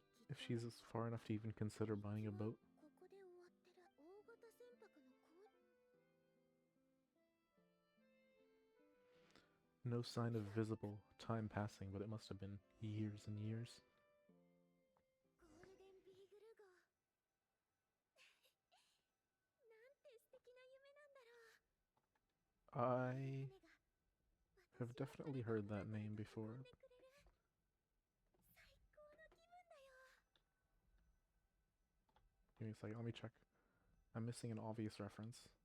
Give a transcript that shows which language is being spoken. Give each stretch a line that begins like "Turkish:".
English: If she's as far enough to even consider buying a boat.
Japanese: ここで終わってる。大型船舶の購入。
English: No sign of visible time passing, but it must have been years and years.
Japanese: ゴールデンビーグル号。なんて素敵な夢なんだろう。
English: I have definitely heard that name before.
Japanese: 最高の気分だよ。
English: Give me a second, let me check. I'm missing an obvious reference.